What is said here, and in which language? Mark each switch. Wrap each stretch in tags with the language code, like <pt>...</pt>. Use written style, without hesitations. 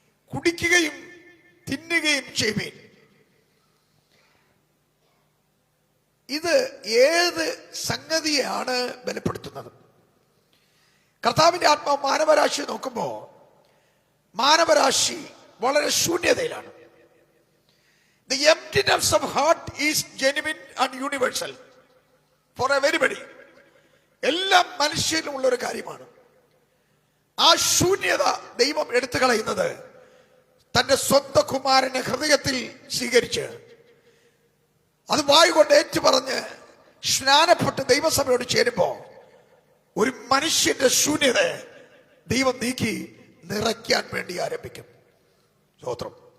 <ml>കുടിക്കുകയും തിന്നുകയും ചെയ്യുവീൻ. ഇത് ഏത് സംഗതിയാണ് ബലപ്പെടുത്തുന്നത്? കർത്താവിന്റെ ആത്മാവ് മാനവരാശി നോക്കുമ്പോൾ മാനവരാശി വളരെ ശൂന്യതയിലാണ്.</ml> <en>The emptiness of heart is genuine and universal for everybody.</en> <ml>എല്ലാം മനുഷ്യരിലുമുള്ള ഒരു കാര്യമാണ്. ആ ശൂന്യത ദൈവം എടുത്തു കളയുന്നത് തന്റെ സ്വന്തം കുമാരനെ ഹൃദയത്തിൽ സ്വീകരിച്ച് അത് വായുകൊണ്ട് ഏറ്റുപറഞ്ഞ് സ്നാനപ്പെട്ട് ദൈവസഭയോട് ചേരുമ്പോൾ ഒരു മനുഷ്യന്റെ ശൂന്യത ദൈവം നീക്കി നിറയ്ക്കാൻ വേണ്ടി ആരംഭിക്കും. സ്തോത്രം.</ml>